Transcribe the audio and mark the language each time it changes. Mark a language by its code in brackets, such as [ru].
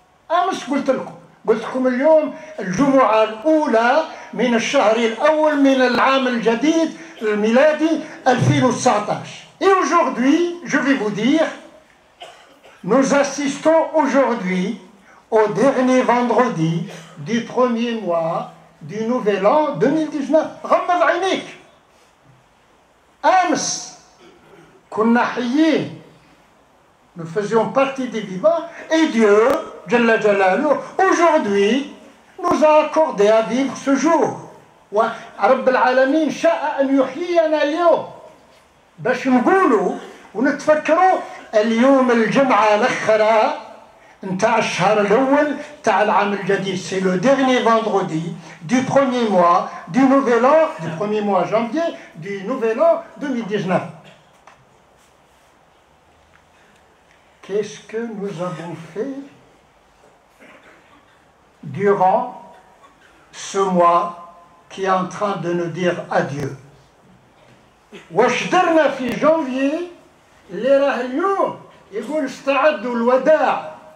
[ar] أمس قلت لكم اليوم الجمعة الأولى من الشهر الأول من العام الجديد الميلادي 2019. [fr] Et aujourd'hui, je vais vous dire, nous assistons aujourd'hui au dernier vendredi du premier mois du nouvel an 2019. [ar] غمض عينيك. أمس كنا حيين. [fr] Nous faisions partie des vivants et Dieu, Jalla Jalaluh, aujourd'hui, nous a accordé à vivre ce jour. [ar] ورب العالمين شاء أن يحيينا اليوم باش نقولوا ونتفكروا اليوم الجمعة الأخرى نتاع الشهر الأول تاع العام الجديد. [fr] C'est le dernier vendredi du premier mois du nouvel an, du premier mois janvier du nouvel an 2019. Qu'est-ce que nous avons fait durant ce mois qui est en train de nous dire adieu? [ar] واش درنا في جانفي اللي راه اليوم يقول استعدوا الوداع.